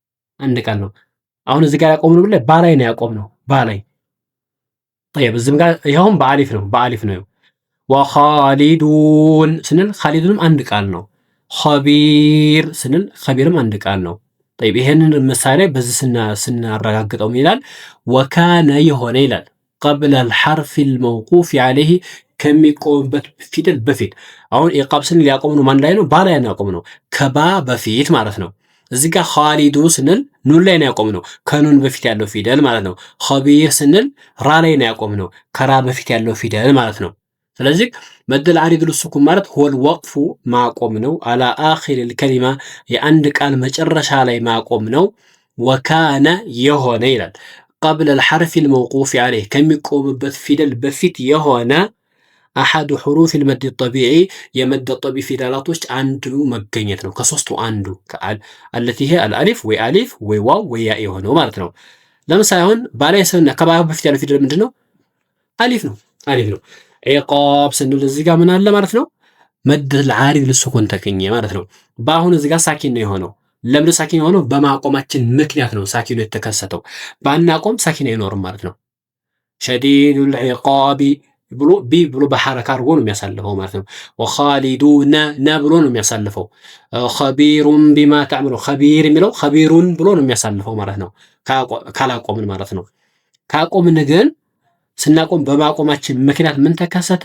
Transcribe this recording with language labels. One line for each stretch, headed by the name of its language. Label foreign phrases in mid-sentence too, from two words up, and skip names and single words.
Amharic: አሁን እዚህ ጋር ያቆምነው ብለ ባላይ ነው ያቆምነው ባላይ طيب እዚህም ጋር ይሄውም በአሊፍ ነው ወኻሊዱን ስንል ኻሊዱንም አንድ ቃል ነው። ኸቢር ስንል ኸቢርም አንድ ቃል ነው። طيب ይሄንን ምሳሌ በዚህ ስናረጋግጠው ይላል ወካነ የሆነ ይላል
Arabic: قبل الحرف الموقوف عليه
Amharic: ከሚቆምበት ፊደል በፊት አሁን ኢቃብ ስንል ያቆም ነው ማን ላይ ነው? ባ ላይ ነው ያቆም ነው። ከባ በፊት ማለት ነው። እዚህ ጋር ኻሊዱ ስንል ኑን ላይ ነው ያቆም ነው። ከኑን በፊት ያለው ፊደል ማለት ነው። ኸቢር ስንል ራ ላይ ነው ያቆም ነው። ከራ በፊት ያለው ፊደል ማለት ነው። ስለዚህ
Arabic: مد العارض للسكون
Amharic: ማለት ሆል ወቅፉ ማቆም ነው።
Arabic: على آخر الكلمة
Amharic: የአንድ ቃል መጨረሻ ላይ ማቆም ነው። ወካነ የሆነ ይላል
Arabic: قبل الحرف الموقوف عليه
Amharic: ከሚቆምበት ፊደል በፊት የሆነ
Arabic: أحد حروف المد الطبيعي
Amharic: የመድ الطبيعي ፊደላቶች አንዱ መገኘት ነው። ከሶስቱ አንዱ
Arabic: التي هي الالف
Amharic: ወይ አሊፍ ወይ ዋው ወይ ያ የሆነው ማለት ነው። ለምሳሌ አሁን ባላይ ሰውና ከባህ በፊት ያለው ፊደል ምንድነው? አሊፍ ነው። ኢቃብ ስንል እዚህ ጋር ምን አለ ማለት ነው?
Arabic: مد العارض للسكون
Amharic: ተገኘ ማለት ነው። በአሁን እዚህ ጋር ሳኪን ነው የሆነው። ለምን ሳኪን የሆነው? በማቆማችን ምክንያት ነው ሳኪኑ የተከሰተው። ባናቆም ሳኪን አይኖርም ማለት ነው።
Arabic: شديد العقاب
Amharic: ብሎ ቢ ብሎ በሐረካ አድርጎ ነው የሚያሳልፈው ማለት ነው። ወኻሊዱነ ነ ብሎ ነው የሚያሳልፈው።
Arabic: خبير بما تعملون
Amharic: ኸቢር የሚለው ኸቢሩን ብሎ ነው የሚያሳልፈው ማለት ነው። ካላቆምን ማለት ነው። ካቆምን ግን ስናቆም በማቆማችን ምክንያት ምን ተከሰተ?